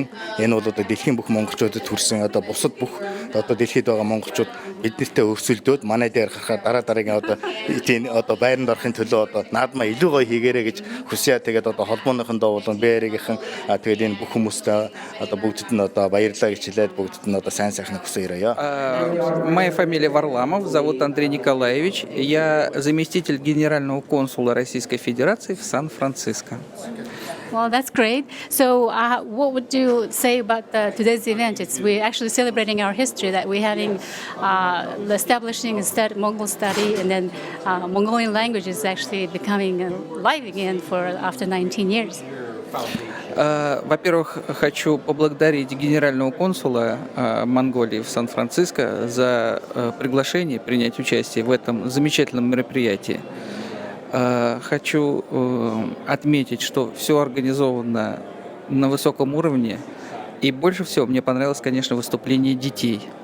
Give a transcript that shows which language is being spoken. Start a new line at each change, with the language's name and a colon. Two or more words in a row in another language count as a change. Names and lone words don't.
Mongolian: Энэ бол одоо дэлхийн бүх монголчуудад хүрсэн одоо бусад бүх одоо дэлхийд байгаа монголчууд биднэртэй өрсөлдөөд манай дээр гарахаар дараагийн одоо байранд орохын төлөө одоо наадмаа илүү гоё хийгээрэй гэж хүсье. Тэгээд одоо холбооныхондоо бол Berkeley-giin тэгээд энэ бүх хүмүүстээ одоо бүгдд нь одоо баярлалаа гэж хэлээд бүгдд нь одоо сайн сайхныг хүсье.
Russian: Моя фамилия Варламов, зовут Андрей Николаевич. Я заместитель генерального консула Российской Федерации в Сан-Франциско.
English: Well, that's great. So, what would you say about today's event? We're actually celebrating our history that we're having establishing Mongol study, and then Mongolian language is actually becoming live again after 19 years.
Russian: Во-первых, хочу поблагодарить генерального консула Монголии в Сан-Франциско за приглашение принять участие в этом замечательном мероприятии. Хочу отметить, что все организовано на высоком уровне, и больше всего мне понравилось, конечно, выступление детей.